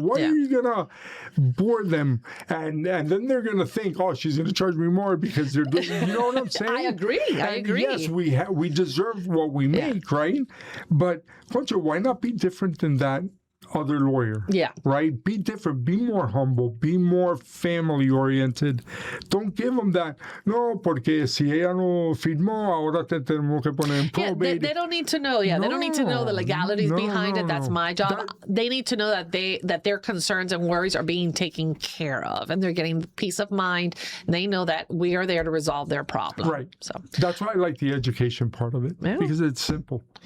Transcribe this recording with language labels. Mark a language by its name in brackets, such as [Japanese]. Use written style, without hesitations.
[English] Why are you gonna bore them, and then they're gonna think, oh, she's gonna charge me more because they're doing, you know what I'm saying? I agree. Yes, we deserve what we make, right? But why not be different than that other lawyer? Yeah. Right? Be different. Be more humble. Be more family oriented. Don't give them that, [Spanish] no, porque si ella no firmó, ahora te tenemos que poner en probate. [English] They don't need to know. Yeah, they don't need to know the legalities behind it. That's my job. They need to know that their concerns and worries are being taken care of, and they're getting peace of mind. They know that we are there to resolve their problem. Right. So that's why I like the education part of it, because it's simple.